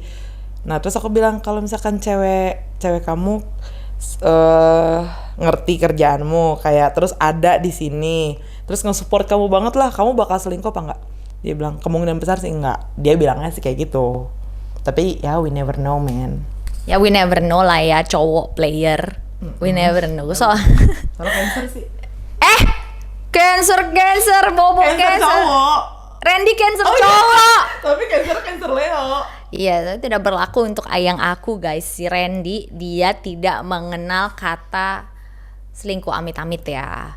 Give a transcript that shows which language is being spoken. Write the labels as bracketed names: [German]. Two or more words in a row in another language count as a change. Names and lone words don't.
[Indonesian] Nah terus aku bilang kalau misalkan cewek kamu ngerti kerjaanmu kayak terus ada di sini terus nge-support kamu banget lah, kamu bakal selingkuh apa enggak? Dia bilang kemungkinan besar sih enggak, dia bilangnya sih kayak gitu. Tapi ya [English] we never know man. Ya we never know [Indonesian] lah ya, cowok [English] player. We never know. [Indonesian] Kalau Cancer sih. Cancer, Bobo Cancer. Cowok. Randy Cancer Oh, cowok. Tapi Cancer Leo. Iya, itu tidak berlaku untuk ayang aku guys. Si Randy, dia tidak mengenal kata selingkuh amit-amit ya.